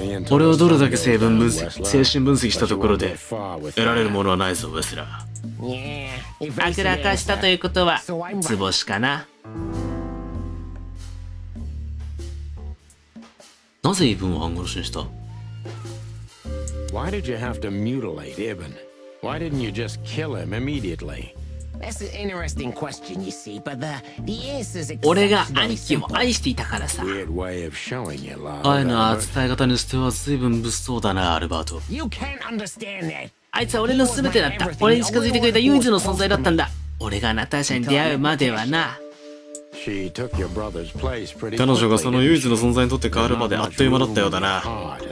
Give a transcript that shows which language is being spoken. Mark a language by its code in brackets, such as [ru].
[ja] 俺をどれだけ精神分析したところで得られるものはないぞ、ウェスラー。あくらかしたということは図星かな。なぜイブンを半殺しにした？ [en] Why did you have to mutilate Ibn? Why didn't you just kill him immediately? That's an interesting question, you see, but the answer is [ja] 俺が兄貴を愛していたからさ。 [en] Weird way of showing your love. [ja] 愛の伝え方にしては随分物騒だな、アルバート。 [en] You can't understand that. [ja] あいつは俺の全てだった。俺に近づいてくれた唯一の存在だったんだ。俺がナターシャに出会うまではな。 [en] She took your brother's place pretty [ja] 彼女がその唯一の存在にとって変わるまであっという間だったようだな。